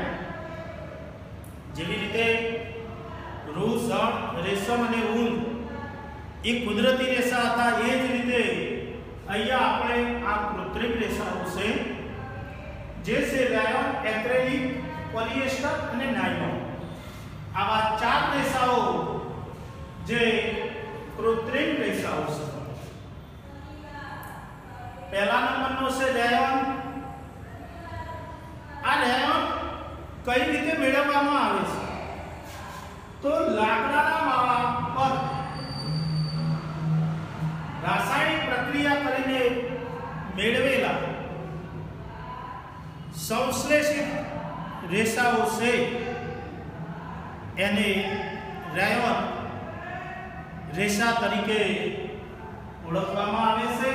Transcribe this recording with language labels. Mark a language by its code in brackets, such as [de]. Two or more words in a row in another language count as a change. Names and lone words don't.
[gu] જેવી રીતે રૂ, સણ, રેશમ અને ઊન એ કુદરતી રેસા હતા, એ જ રીતે અહીંયા આપણે આ કૃત્રિમ રેસાઓ છે જે છે રેયોન, એક્રેલિક, પોલિએસ્ટર અને નાયલોન। આવા 4 રેસાઓ જે કૃત્રિમ રેસાઓ છે। પહેલા નંબર નો સે રેયન આ રેયોન કઈ રીતે મેળવવામાં આવે છે? તો લાકડાના માવા પર રાસાયણિક પ્રક્રિયા કરીને મેળવેલા સંશ્લેષિત રેસાઓ છે એને રેયોન રેસા તરીકે ઓળખવામાં આવે છે.